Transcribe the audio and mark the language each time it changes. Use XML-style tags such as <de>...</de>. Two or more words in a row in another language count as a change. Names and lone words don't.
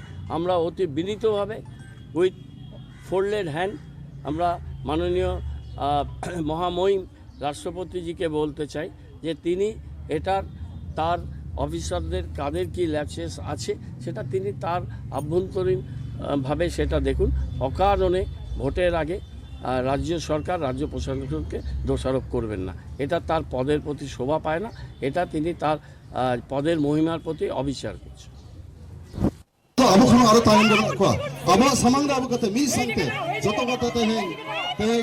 <bn>আমরা অতি বিনীতভাবে</bn> <en>with folded hand</en> <bn>আমরা মাননীয় মহামহিম রাষ্ট্রপতিজিকে বলতে চাই যে তিনি তার অফিসারদের কাদের কি ল্যাপসেস আছে সেটা তিনি তার আভ্যন্তরীণভাবে সেটা দেখুন। অকারণে ভোটের আগে রাজ্য সরকার রাজ্য প্রশাসনকে দোষারোপ করবেন না। এটা তার পদের প্রতি শোভা পায় না, এটা তিনি তার পদের মহিমার প্রতি অবিচার করছেন।</bn> <sat>ᱟᱵᱚ ᱠᱷᱚᱱ ᱟᱨᱚ ᱛᱟᱭᱚᱢ ᱨᱮ ᱢᱮᱱᱟᱜ ᱠᱚᱣᱟ ᱟᱵᱚᱣᱟᱜ ᱥᱟᱢᱟᱝ ᱨᱮ ᱟᱵᱚ ᱠᱟᱛᱮ ᱢᱤᱫ ᱥᱟᱶᱛᱮ ᱡᱚᱛᱚ ᱠᱟᱛᱮ ᱛᱮᱦᱮᱧ</sat>